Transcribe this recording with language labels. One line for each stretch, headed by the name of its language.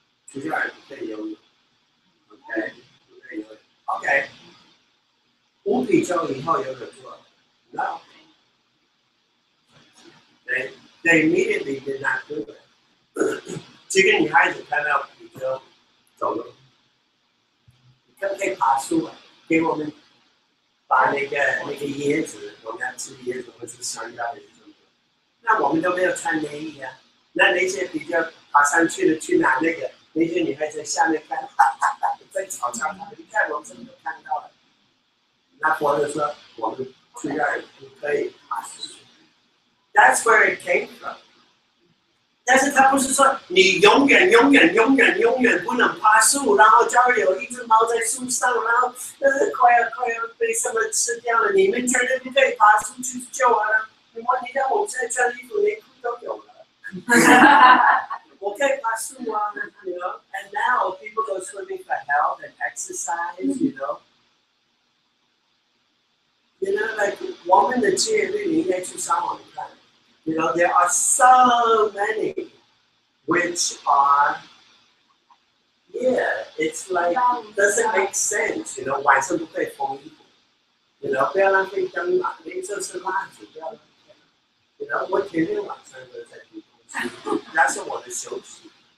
Chinese: 出去玩不可以游泳 ，OK， 不可以游泳 ，OK。五比丘以后有没有做 ？No。
English: They immediately did not do it.
Chinese: 这个女孩子看到比丘走路，你可不可以爬树啊？给我们把那个椰子，我们要吃椰子或是香蕉还是什么？那我们都没有穿内衣啊。那那些比较爬上去的去拿那个，那些女孩在下面看，在吵架，你看我们真的看到了。那佛就说，我们去让人不可以爬上去。
English: That's where it came from.
Chinese: 但是他不是说你永远不能爬树，然后假如有一只猫在树上，然后快要被什么吃掉了，你们绝对不可以爬树去救啊！你看我现在穿衣服连裤都有了，我可以爬树啊 ，you know.
English: And now people go swimming for health and exercise, you know. You know, like
Chinese: 我们的戒律你应该去上网看。
English: You know, there are so many which are, yeah, it's like, doesn't make sense, you know,
Chinese: 晚上不可以缝衣服
English: you know,
Chinese: 不要浪费灯嘛，那就是蜡烛，不要浪费
English: you know,
Chinese: 我天天晚上都在读东西，那是我的休息。